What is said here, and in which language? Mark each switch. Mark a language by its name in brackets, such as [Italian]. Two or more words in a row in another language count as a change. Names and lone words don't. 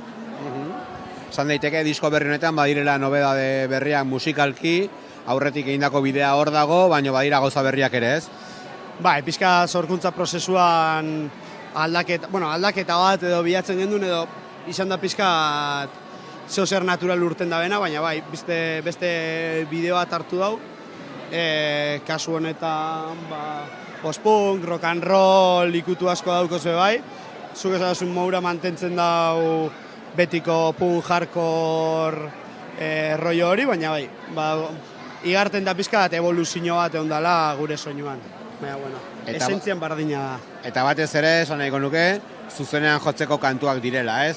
[Basque] Esan daiteke disko berri honetan badirela nobedade berriak musikalki, aurretik egindako bidea hor dago, baina badira gauza berriak ere, ez? Bai, pixka sorkuntza prozesuan aldaketa bat edo bilatzen gendun edo izan da pixka zeo zer natural urten da bena, baina bai, beste bideo bat hartu dau, kasu honetan, [English] post-punk, rock and roll, [Basque] ikutu asko daukoz bai, zuk esan moura mantentzen dau betiko punk hardcore rollo hori, baina bai, igarten da pizka bat evoluzio bat egon dela gure soinuan. Baina, bueno, esentzian bardina da. Eta batez ere, esan nahiko nuke, zuzenean jotzeko kantuak direla, ez?